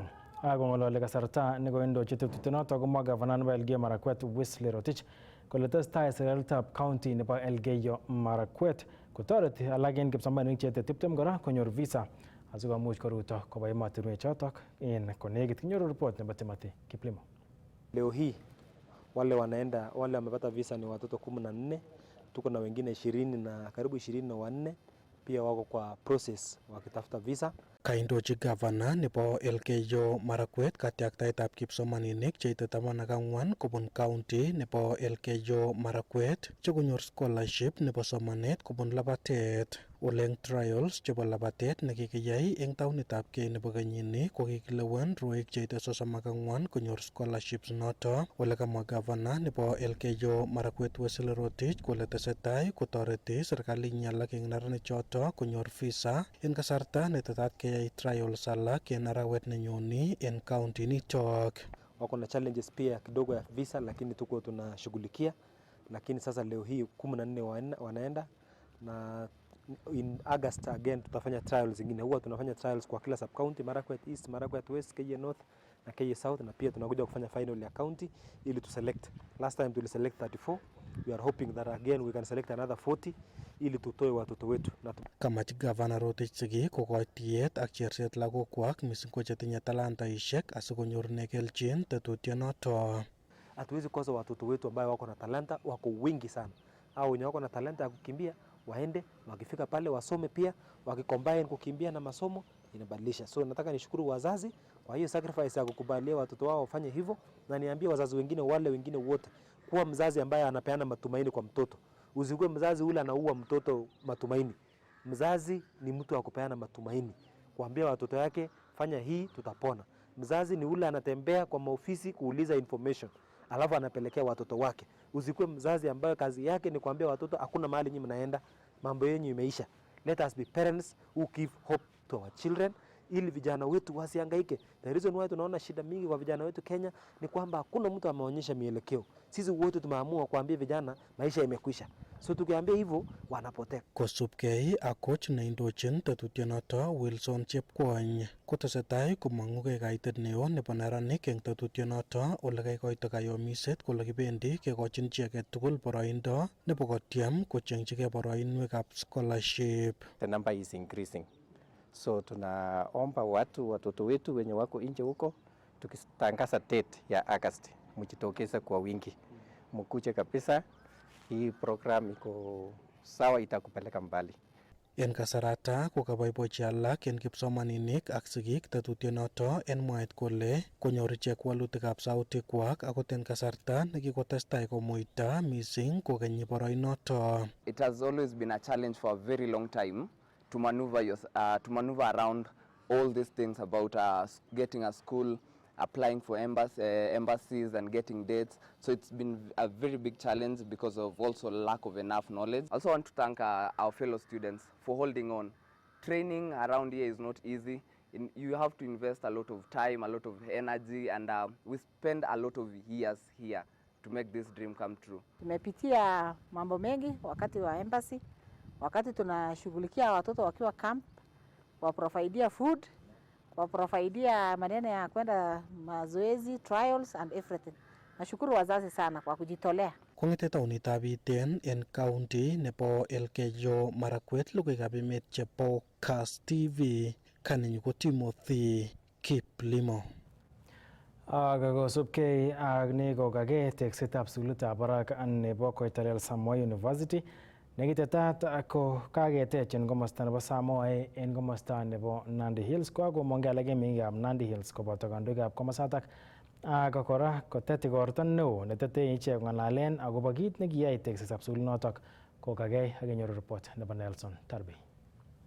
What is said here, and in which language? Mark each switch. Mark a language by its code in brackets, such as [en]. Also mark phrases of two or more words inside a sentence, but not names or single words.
[kln] Akong'ololi kasarta nekoindochi tetutyonoto komwa gavana nebo Elgeyo Marakwet Wesley Rotich kole testai serikalitab county nebo Elgeyo Marakwet kotoreti alak en kipsomaninik chete 20 kora konyor visa asikomuch koruto koba emotinwek chotok en konekit. Kinyoru report nebo Timothy Kiplimo. [sw] Leo hii wale wamepata visa ni watoto 14, tuko na wengine 20 na karibu 24 pia wako kwa process wakitafuta visa. [kln] Kaindochi gavana nebo Elgeyo Marakwet katiaktaetab kipsomaninik cheite 14 kobun county nebo Elgeyo Marakwet chekonyor scholarship nebo somanet kobun labatet. Oleng trials chebo labatet nekikiyai eng taonitab Kei nebo kenyini kokikilewen rwoik cheite 34 konyor scholarships noto. Ole kamwa gavana nebo Elgeyo Marakwet Wesley Rotich kole tesetai kotoreti serikalinyi alak eng neranik choto konyor visa en kasarta netetat keyai trials alak en arawet nenyoni en county nitok. [sw] Wako na challenges pia kidogo ya visa, lakini tuko tunashughulikia. Lakini sasa leo hii 14 wanaenda na [en] in August again [sw] tutafanya trials zingine. Huwa tunafanya trials kwa kila [en] sub county, [sw] Marakwet East, Marakwet West, Keie North na Keie South, na pia tunakuja kufanya final ya county ili tu select. [en] Last time tuli select 34. We are hoping that again we can select another 40 [sw] ili tutoe watoto wetu. [kln] Kamach gavana Rotich siki kokoitiet ak cherset lagokwak mising ko chetinye talantaishek asikonyorune kelchin tetutyonoto. [sw] Hatuwezi kosa watoto wetu ambao wako na talanta, wako wingi sana. Hao wenye wako na talanta ya kukimbia waende, wakifika pale wasome pia, wakicombine kukimbia na masomo inabadilisha. So nataka nishukuru wazazi kwa hiyo sacrifice ya kukubalia watoto wao wafanye hivyo, na niambie wazazi wengine, wale wengine wote, kuwa mzazi ambaye anapeana matumaini kwa mtoto. Usikuwe mzazi ule anaua mtoto matumaini. Mzazi ni mtu wa kupeana matumaini, kuambia watoto yake fanya hii tutapona. Mzazi ni ule anatembea kwa maofisi kuuliza information alafu anapelekea watoto wake. Usikuwe mzazi ambaye kazi yake ni kuambia watoto hakuna mahali nyinyi mnaenda, mambo yenu imeisha. [en] Let us be parents who give hope to our children [sw] ili vijana wetu wasihangaike. [en] The reason why [sw] tunaona shida mingi kwa vijana wetu Kenya ni kwamba hakuna mtu ameonyesha mielekeo. Sisi wote tumeamua kuambia vijana maisha imekwisha. So tukiambia hivyo wanapotea. [kln] Kosubkei ak coach neindochin tetutyonoto Wilson Chepkwony kotesetai komong'ugei kaitet neo nebo neranik eng tetutyonoto ole kaikoito kayomiset kole kibendi kekochin chi age tugul boroindo nebo kotyem kochengchigei boroinwekab scholarship. [en] The number is increasing. [sw] So tunaomba watoto wetu wenye wako nje huko, tukitangaza date ya August, mjitokeze kwa wingi, mkuje kabisa. Hii program iko sawa, itakupeleka mbali. [kln] En kasarata kokaboibochi alak en kipsomaninik ak sigik tetutyonoto en mwaet kole konyor ichek walutikab sautikwak akot en kasarta nekikotestai komuita mising kokenyi boroinoto. [en] It has always been a challenge for a very long time to maneuver around all these things about getting a school, applying for embassies and getting dates. So it's been a very big challenge because of also lack of enough knowledge. I also want to thank our fellow students for holding on. Training around here is not easy. You have to invest a lot of time, a lot of energy, and we spend a lot of years here to make this dream come true. [sw] Tumepitia mambo mengi wakati wa embassy, wakati tunashughulikia watoto wakiwa camp, waprovidea food, waprovidea maneno ya kwenda mazoezi, [en] trials and everything. [sw] Nashukuru wazazi sana kwa kujitolea. [kln] Kong'ete taonitab Iten en county nebo Elgeyo Marakwet, logoiwekab emet chebo Kass TV, kanenyu ko Timothy Kiplimo. Kosubkei ak ni kokake teksetab sukulitab barak nebo Koitalel Samoei University nekitetat ko kaketech en komosta nebo Samoei en komosta nebo Nandi Hills, kokakomong'e alak en meng'ikab Nandi Hills koboto kandoikab komosatak ak kora kotet igorto neo netete ichek ng'alalen akobo kit nekiyai teksetab sukulinotok kokakei ak kenyoru report nebo Nelson Tarbi.